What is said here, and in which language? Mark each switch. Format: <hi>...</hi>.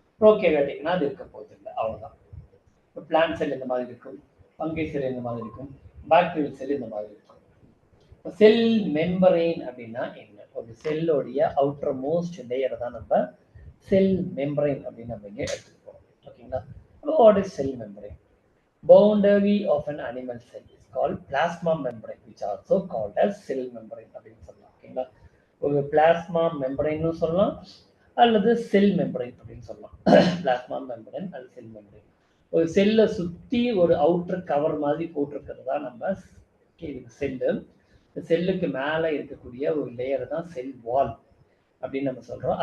<ta>ப்ரோகேரியோட்டிக்னா அது இருக்க போகுது இல்லை, அவ்வளோதான். இப்போ பிளான்ட் செல் இந்த மாதிரி இருக்கும், ஃபங்கை செல் இந்த மாதிரி இருக்கும், பாக்டீரியல் செல் இந்த மாதிரி இருக்கும். செல் மெம்பரைன் அப்படின்னா என்ன? ஒரு செல்லோடைய அவுட்டர் மோஸ்ட் லேயரை தான் நம்ம செல் மெம்பரைன் அப்படின்னு நம்ம இங்கே எடுத்துட்டு போகிறோம். ஓகேங்களா?</ta> <en>What is cell membrane? Boundary of an animal cell is called plasma membrane, which also called as cell membrane</en> <ta>அப்படின்னு சொல்லலாம். ஓகேங்களா? ஒரு பிளாஸ்மா மெம்பரைன்னு சொல்லலாம் அல்லது செல் மெம்பரைன் அப்படின்னு சொல்லலாம். பிளாஸ்மா மெம்பரைன் அல்லது செல் மெம்பரைன். ஒரு செல்லை சுற்றி ஒரு அவுட்டர் கவர் மாதிரி போட்டிருக்கிறது தான் நம்ம செல்லு. செல்லுக்கு மேலே இருக்கக்கூடிய ஒரு லேயர் தான் செல் வால் அப்படின்னு நம்ம சொல்கிறோம்.</ta>